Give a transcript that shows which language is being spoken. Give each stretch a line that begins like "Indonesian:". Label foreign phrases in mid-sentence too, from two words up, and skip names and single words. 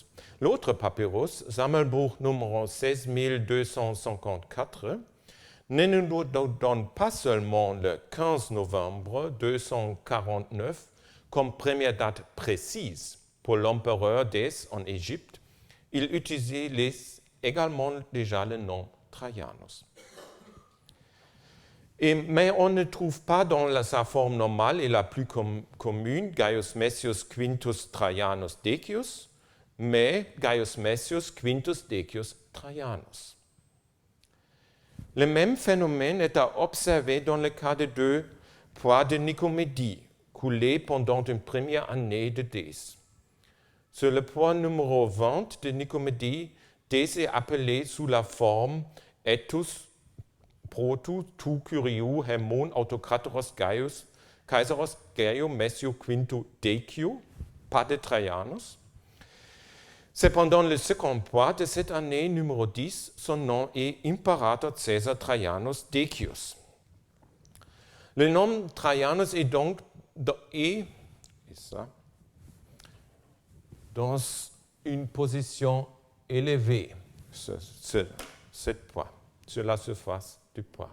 French: L'autre papyrus, Sammelbuch numéro 16254, ne nous donne pas seulement le 15 novembre 249 comme première date précise pour l'empereur Dès en Égypte, il utilise également déjà le nom Trajanus. Mais on ne trouve pas dans sa forme normale et la plus commune Gaius Messius Quintus Trajanus Decius, mais Gaius Messius Quintus Decius Trajanus. Le même phénomène est à observer dans le cas de deux poids de Nicomédie, coulés pendant une première année de Dès. Sur le point numéro 20 de Nicomédie, Dès est appelé sous la forme
Greek: Ἔτους πρώτου τοῦ κυρίου ἡμῶν αὐτοκράτορος
French: Gaius Caesaros Gaio Messio Quinto Decio, pas de Trajanus. Cependant, le second poids de cette année numéro 10, son nom est Imperator Caesar Trajanus Decius. Le nom Trajanus est donc dans une position élevée, cette poids, sur la surface du poids.